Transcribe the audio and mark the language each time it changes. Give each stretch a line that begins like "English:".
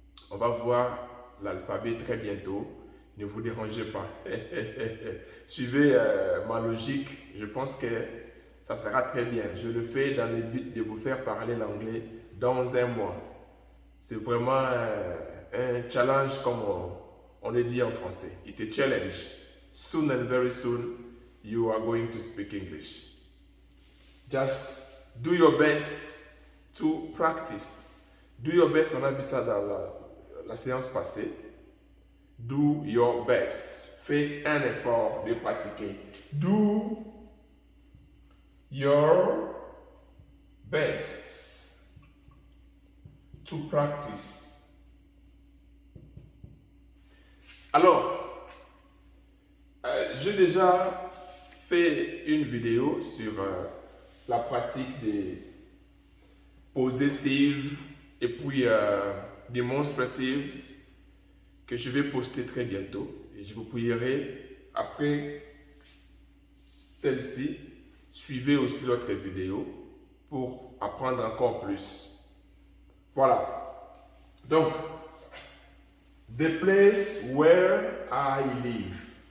French: On va voir l'alphabet très bientôt. Ne vous dérangez pas. Suivez ma logique. Je pense que ça sera très bien. Je le fais dans le but de vous faire parler l'anglais dans un mois. C'est vraiment un challenge comme on le dit en français.
English: It's a challenge. Soon and very soon, you are going to speak English. Just do your best to practice. Do your best,
French: on a vu ça dans la séance passée.
English: Do your best.
French: Fais un effort de pratiquer.
English: Do your best. to practice.
French: Alors, j'ai déjà fait une vidéo sur la pratique des possessives et puis demonstratives que je vais poster très bientôt. Et je vous prierai après celle-ci, suivez aussi l'autre vidéo pour apprendre encore plus. Voilà.
English: Donc, the place where I live.